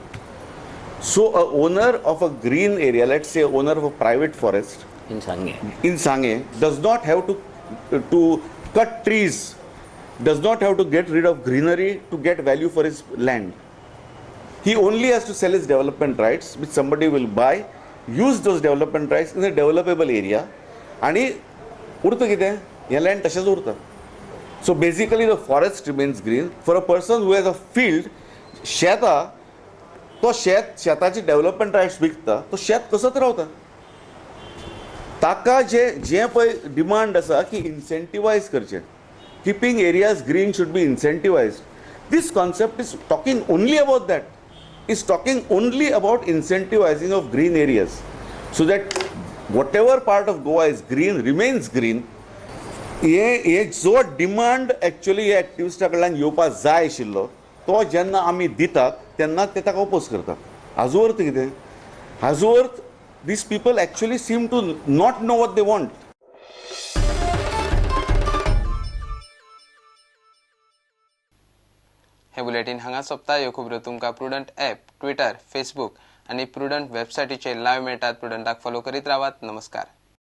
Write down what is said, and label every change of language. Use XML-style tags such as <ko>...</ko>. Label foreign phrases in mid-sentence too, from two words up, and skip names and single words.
<en>So a owner of a green area, let's say owner of a private forest in Sange does not have to cut trees, does not have to get rid of greenery to get value for his land. He only has to sell his development rights, which somebody will buy, use those development rights in a developable area, and</en> <kok>urta kite he land tashas urta.</kok> <en>So basically the forest remains green. For a person who has a field,</en> <kok>शेता तो शेताची डेव्हलपमेंट रायट्स विकता, तो शेत कसोच रावता. ताका जे पळय डिमांड आसा की इन्सेंटिवायज करचें,</kok> <en>keeping areas green should be incentivized. This concept is talking only about that. Is talking only about incentivizing of green areas, so that whatever part of Goa is green remains green.</en> <kok>हे जो डिमांड एक्चुअली हे एक्टिविस्टा कडल्यान येवपाक जाय आशिल्लो तो जेन्ना आमी दितात तेन्ना ते ताका ओपोज करतात. हाजो अर्थ कितें? हाजो अर्थ</kok> <en>these people actually seem to not know what they want.</en> <kok>हे बुलेटिन हांगा सोंपता. ह्यो खबरो तुमकां प्रुडंट ॲप, ट्विटर, फेसबूक आनी प्रुडंट वेबसायटीचेर लायव्ह मेळटात. प्रुडंटाक फॉलो करीत रावात. नमस्कार.</kok>